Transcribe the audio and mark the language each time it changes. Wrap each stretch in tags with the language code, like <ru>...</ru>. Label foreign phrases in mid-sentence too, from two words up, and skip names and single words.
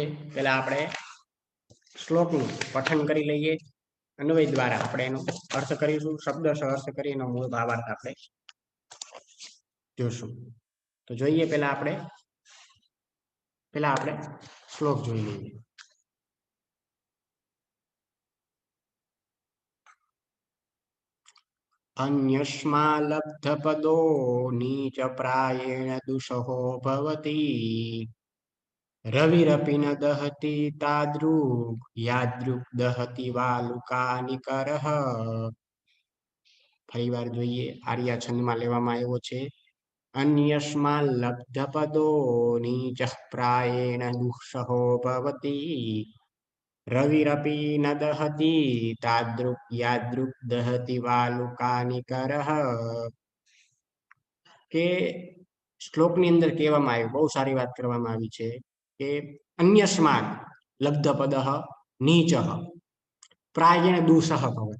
<gu>પેલા આપણે શ્લોકનું પઠન કરી લઈએ, અન્વય દ્વારા આપણે એનો અર્થ કરીશું. શબ્દશઃ અર્થ કરી એનો મૂળ ભાવાર્થ આપણે જોશું. તો જોઈએ પેલા આપણે શ્લોક જોઈ લઈએ.</gu> <sa>अन्यस्मा लब्धपदो नीच प्रायेण दुषहो भवति रविरपि न दहति तादृक् यादृक् दहति वालुकानिकरः.</sa> <gu>ફરીવાર જોઈએ, આર્યા છંદમાં લેવામાં આવ્યો છે.</gu> <sa>अन्यस्मा लब्धपदो नीच प्रायेण दुषहो भवति રવિરપી ન દહતી તાદૃક યાદૃક દહતી વાલુકાનિકરઃ.</sa> <gu>કે શ્લોકની અંદર કહેવામાં આવ્યું, બહુ સારી વાત કરવામાં આવી છે કે</gu> <sa>અન્યસ્માદ લબ્ધ પદ નીચ પ્રાયણ દુષઃ ભવત.</sa>